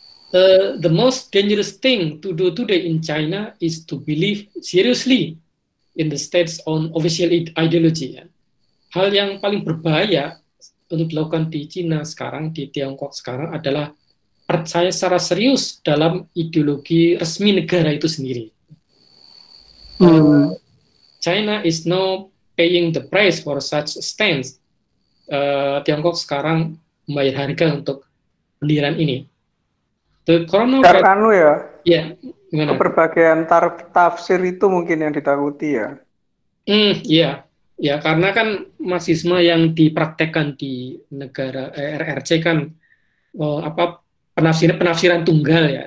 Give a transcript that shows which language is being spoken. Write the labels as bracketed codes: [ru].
[en] The most dangerous thing to do today in China is to believe seriously in the state's own official ideology ya. [id] Hal yang paling berbahaya untuk dilakukan di Cina sekarang, di Tiongkok sekarang, adalah percaya secara serius dalam ideologi resmi negara itu sendiri. [en] China is now paying the price for such stance. [id] Tiongkok sekarang membayar harga untuk pendirian ini. [en] The coronavirus, [id] Gimana? Keberbagian tafsir itu mungkin yang ditakuti ya. Iya, ya karena kan marxisme yang dipraktekkan di negara RRC kan apa penafsiran tunggal ya.